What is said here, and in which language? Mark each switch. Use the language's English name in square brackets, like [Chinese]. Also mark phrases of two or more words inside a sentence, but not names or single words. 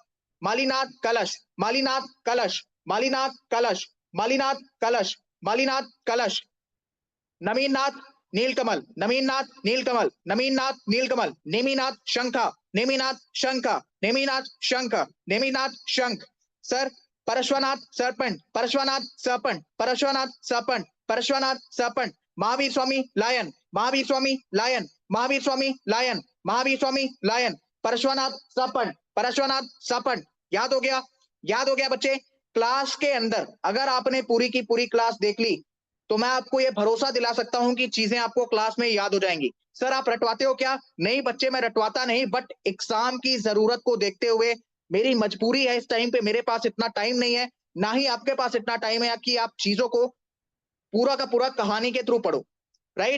[Hindi] मालीनाथ कलश, मालीनाथ कलश, मालीनाथ कलश, मालीनाथ कलश, मालीनाथ कलश। नमीनाथ नीलकमल, नमीनाथ नीलकमल, नमीनाथ नीलकमल। नेमीनाथ शंखा, नेमीनाथ शंखा, नेमीनाथ शंख, नेमीनाथ शंख। सर परश्वनाथ सरपंच, परश्वनाथ सरपंच, परश्वनाथ सरपंच, परश्वनाथ सरपंच। महावीर स्वामी लायन, महावीर स्वामी लायन, महावीर स्वामी लायन, महावीर स्वामी लायन। परश्वनाथ सरपंच, परश्वनाथ सरपंच। याद हो गया? याद हो गया बच्चे? क्लास के अंदर अगर आपने पूरी की पूरी क्लास देख ली तो मैं आपको यह भरोसा दिला सकता हूं कि चीजें आपको क्लास में याद हो जाएंगी। सर आप रटवाते हो क्या? नहीं बच्चे, मैं रटवाता नहीं, बट एग्जाम की जरूरत को देखते हुए मेरी मजबूरी है इस टाइम पे, मेरे पास इतना टाइम नहीं है, ना ही आपके पास इतना टाइम है कि आप चीजों को पूरा का पूरा कहानी के थ्रू पढ़ो, राइट?